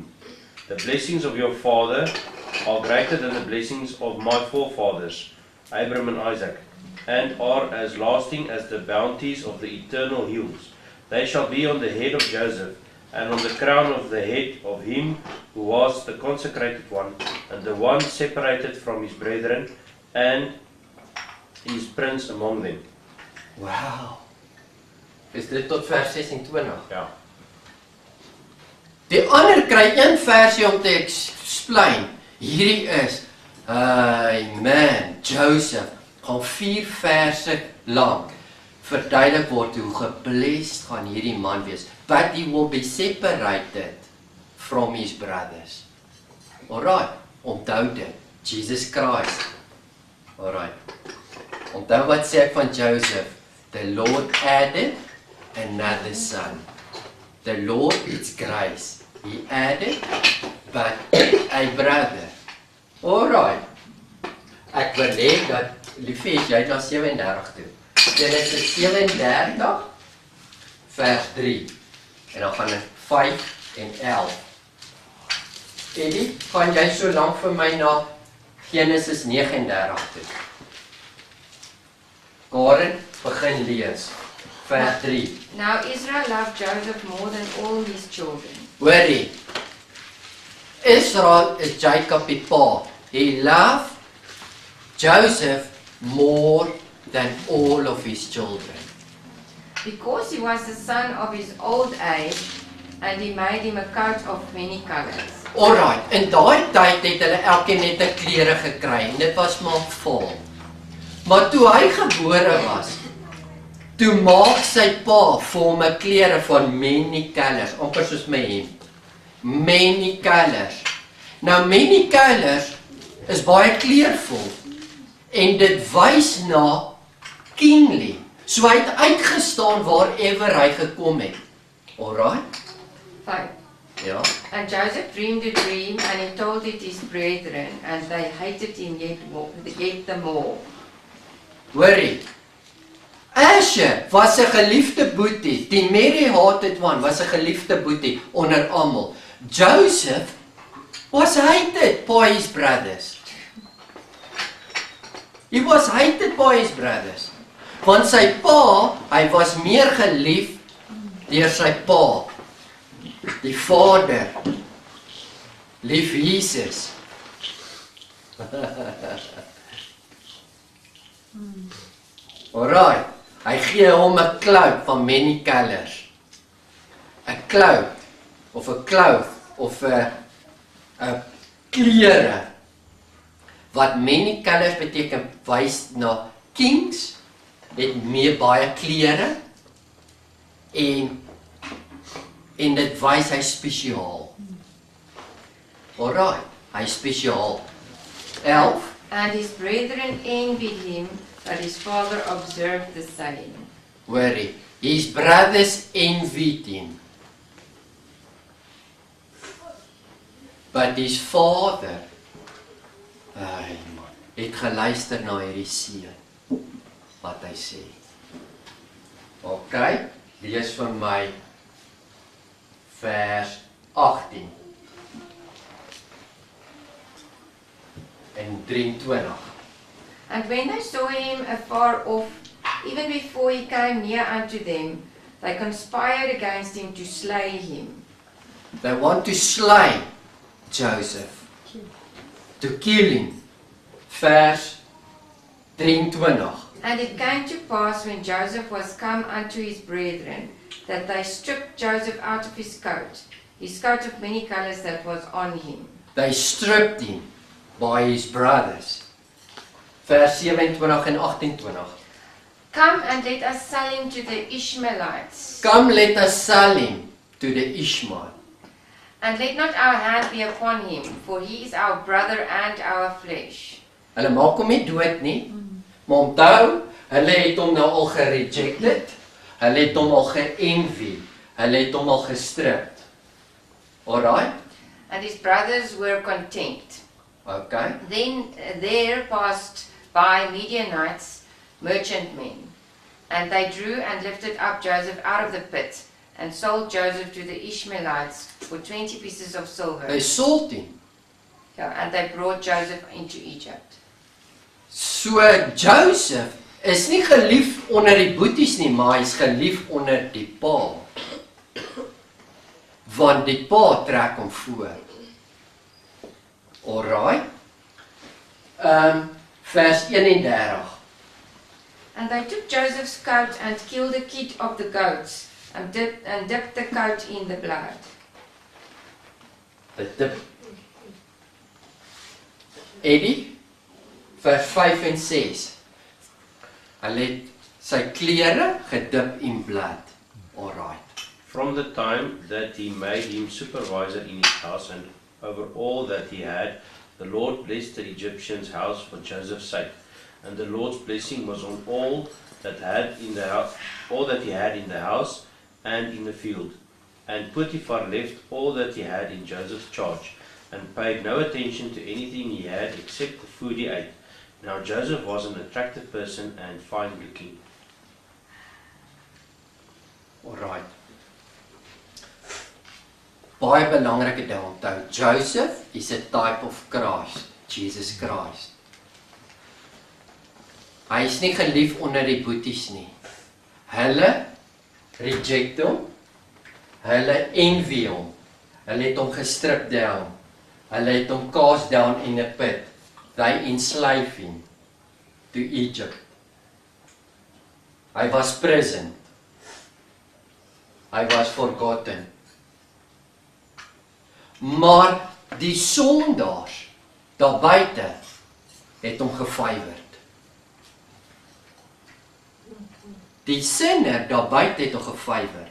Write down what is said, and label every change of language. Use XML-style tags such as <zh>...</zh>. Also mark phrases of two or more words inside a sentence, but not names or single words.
<en>The blessings of your father are greater than the blessings of my forefathers, Abraham and Isaac, and are as lasting as the bounties of the eternal hills. They shall be on the head of Joseph, and on the crown of the head of him who was the consecrated one, and the one separated from his brethren, and is prince among them.</en> <af>Wow. Is dit tot vers 26? Ja. Die ander kry een versie om te explain. Hierdie is, man, Joseph, gaan 4 verse lank verduidelik word hoe geblessed gaan hierdie man wees.</af> <en>But he will be separated from his brothers. Alright,</en> <af>onthou dit.</af> <en>Jesus Christ. Alright.</en> <af>Onthou wat sê ek van Joseph?</af> <en>The Lord added another son. The Lord is grace. He added but a brother. Alright.</en> <af>Ek wil hê dat liefie jy na 37 toe. Genesis 37 vers 3. En dan gaan dit 5 en 11. Eddie, kan jy so lank vir my na Genesis 39 toe? Karen, begin lees. Vers 3.</af> <en>Now Israel loved Joseph more than all his children.</en> <af>Hoorie. Israel is Jacob die pa.</af> <en>He loved Joseph more than all of his children. Because he was the son of his old age, and he made him a coat of many colors.</en> <af>Alright, in daai tyd het hulle elkeen net 'n klere gekry en dit was maar vol. Maar toe hy gebore was, toe maak sy pa vir hom 'n klere van</af> <en>many colors,</en> <af>amper soos my hemp.</af> <en>Many colors.</en> <af>Nou</af> <en>many colors</en> <af>is baie kleurvol en dit wys na kingly. So hy het uitgestaan waarever hy gekom het.</af> <en>Alright?</en> <af>5. Ja.</af> <en>And Joseph dreamed a dream, and he told it his brethren, and they hated him yet the more.</en> <af>Hoorie. Asher was 'n geliefde boetie. Die Mary</af> <en>hated one</en> <af>was 'n geliefde boetie onder almal.</af> <en>Joseph was hated by his brothers. He was hated by his brothers.</en> <af>Want sy pa, hy was meer gelief deur sy pa. Die Vader. Lief Jesus.</af> <en>Alright.</en> <af>Hy gee hom 'n cloak van</af> <en>many colors.</en> <af>'n Cloak of 'n cloth of 'n klere wat</af> <en>many colors</en> <af>beteken wys na kings het meer baie klere en dit wys hy spesiaal. Alright, hy spesiaal. 11.</af> <en>And his brethren envied him, but his father observed the saying. Hoorie, his brothers envied him. But his father,</en> <af>het geluister na hierdie seun, wat hy sê. Okay, lees vir my vers 18 en 23.</af> <en>And when they saw him afar off, even before he came near unto them, they conspired against him to slay him. They want to slay Joseph, to kill him.</en> <af>Vers 23.</af> <en>And it came to pass when Joseph was come unto his brethren, that they stripped Joseph out of his coat of many colors that was on him. They stripped him by his brothers.</en> <af>Vers 27 en 28.</af> <en>Come and let us sell him to the Ishmaelites. Come, let us sell him to the Ishmael. And let not our hand be upon him, for he is our brother and our flesh.</en> <af>Hulle maak hom nie dood nie, maar onthou, hulle het hom nou al gerejected, hulle het hom al geenvy, hulle het hom al gestrip.</af> <en>Alright? And his brothers were content. Okay. Then there passed by Midianites, merchantmen, and they drew and lifted up Joseph out of the pit, and sold Joseph to the Ishmaelites for 20 pieces of silver. They sold him. Yeah, and they brought Joseph into Egypt.</en> <af>So Joseph is nie gelief onder die boeties nie, maar hy is gelief onder die pa. Want die pa trek hom voor. Alright. Vers 31.</af> <en>And they took Joseph's coat and killed the kid of the goats, and dipped the coat in the blood. Eddie,</en> <af>vers 5 en 6. Hulle het sy klere gedip in blood.</af> <en>Alright. From the time that he made him supervisor in his house and over all that he had, the Lord blessed the Egyptian's house for Joseph's sake. And the Lord's blessing was on all that had in the house, all that he had in the house and in the field. And Potiphar left all that he had in Joseph's charge, and paid no attention to anything he had except the food he ate. Now Joseph was an attractive person and fine looking. Alright.</en> <af>Baie belangrike ding onthou.</af> <en>Joseph is a type of Christ, Jesus Christ.</en> <af>Hy is nie gelief onder die boeties nie. Hulle reject hom. Hulle envy hom. Hulle het hom gestrip down. Hulle het hom</af> <en>cast down in a pit. They enslave him to Egypt.</en> <af>Hy was present. Hy was forgotten. Maar die sondaars daar buite het hom gefavored. Die sinner daar buite het hom gefavored.</af>